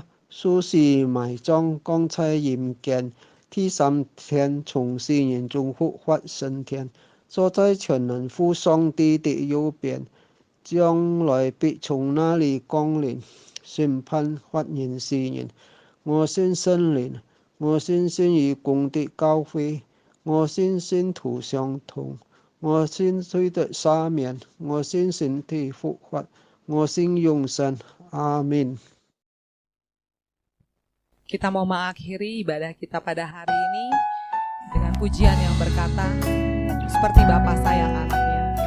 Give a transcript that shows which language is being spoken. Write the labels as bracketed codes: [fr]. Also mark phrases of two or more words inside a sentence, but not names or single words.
[zh] 受死埋葬，降在陰間，第三天從死人中復活升天，坐在全能父上帝的右邊，將來必從那裡降臨，審判活人死人。我信聖靈，我信信義公的教會，我信信徒相通，我信罪的赦免，我信身體復活，我信永生。阿們。 [id] Kita mau mengakhiri ibadah kita pada hari ini dengan pujian yang berkata, seperti Bapa sayang anaknya.